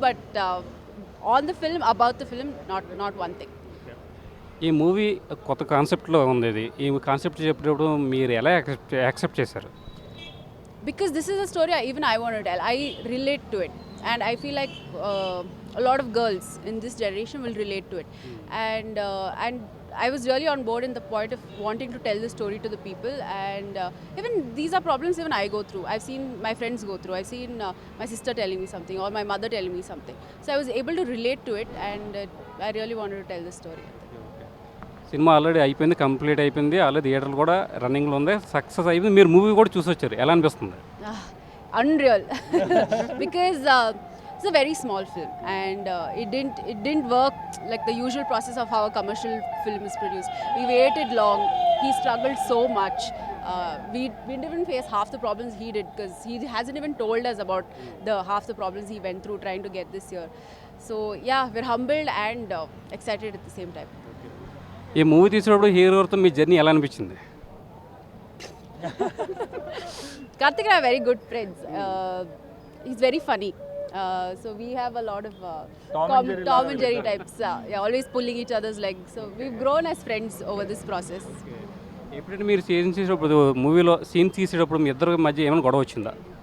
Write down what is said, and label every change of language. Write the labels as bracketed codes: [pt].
[en] But on the film, about the film, not one thing. [te] ఈ movie కొత్త కాన్సెప్ట్లో ఉంది. ఇది ఈ కాన్సెప్ట్ చెప్పేటప్పుడు మీరు ఎలా యాక్సెప్ట్ చేశారు? [en] Because this is a story even I want to tell. I relate to it, and I feel like a lot of girls in this generation will relate to it. And I was really on board in the point of wanting to tell the story to the people. And even these are problems even I go through. I've seen my friends go through. I've seen my sister telling me something or my mother telling me something. So I was able to relate to it, and I really wanted to tell the story. [te] Cinema already అయిపోయింది, complete అయిపోయింది, already థియేటర్లు కూడా రన్నింగ్లో ఉంది, success అయిపోయింది. మీరు movie కూడా చూసి వచ్చారు, ఎలా అనిపిస్తుంది? [en] Unreal. Because it's a very small film, and it didn't work like the usual process of how a commercial film is produced. We waited long. He struggled so much. We didn't even face half the problems he did, because he hasn't even told us about the half the problems he went through trying to get this here. So yeah, we're humbled and excited at the same time. [te] ఈ movie తీసేటప్పుడు హీరోతో మీ journey ఎలా అనిపించింది? [en] Karthik and I are very good friends. He's very funny. So we have a lot of Tom and Jerry types. Yeah, always pulling each other's legs. So we've grown as friends over this process. [te] ఎప్పుడైనా మీరు scene తీసేటప్పుడు, మూవీలో scene తీసేటప్పుడు మీ ఇద్దరి మధ్య ఏమైనా గొడవ వచ్చిందా?